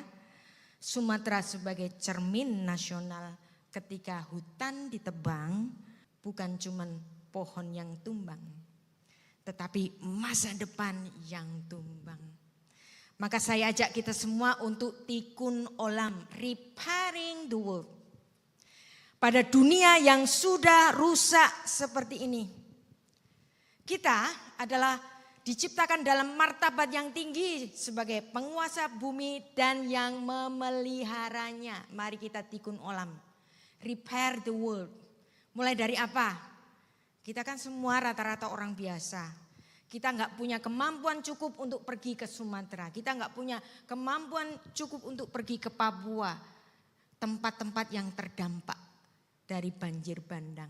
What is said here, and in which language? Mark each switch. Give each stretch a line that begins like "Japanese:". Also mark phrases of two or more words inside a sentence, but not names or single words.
Indonesian: Sumatera sebagai cermin nasional, ketika hutan ditebang bukan cuma pohon yang tumbang, tetapi masa depan yang tumbang. Maka saya ajak kita semua untuk
Hebrew: תיקון עולם,
English: repairing the world.
Indonesian: Pada dunia yang sudah rusak seperti ini, kita adalah diciptakan dalam martabat yang tinggi sebagai penguasa bumi dan yang memeliharanya. Mari kita
Hebrew: תיקון עולם,
English: repair the world.
Indonesian: Mulai dari apa? Kita kan semua rata-rata orang biasa. Kita nggak punya kemampuan cukup untuk pergi ke Sumatera. Kita nggak punya kemampuan cukup untuk pergi ke Papua. Tempat-tempat yang terdampak dari banjir bandang.